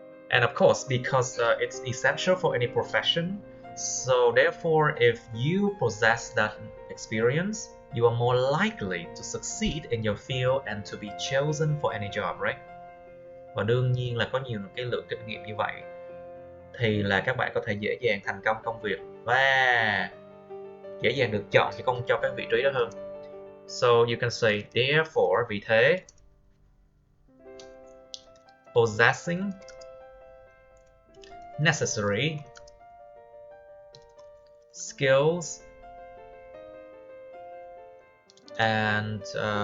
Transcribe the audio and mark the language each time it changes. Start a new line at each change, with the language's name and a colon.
English: And of course, because it's essential for any profession, so therefore if you possess that experience, you are more likely to succeed in your field and to be chosen for any job, right?
Vietnamese: Và đương nhiên là có nhiều cái lượng kinh nghiệm như vậy thì là các bạn có thể dễ dàng thành công công việc và dễ dàng được chọn cho các vị trí đó hơn.
English: So you can say therefore,
Vietnamese: vì thế,
English: possessing necessary skills and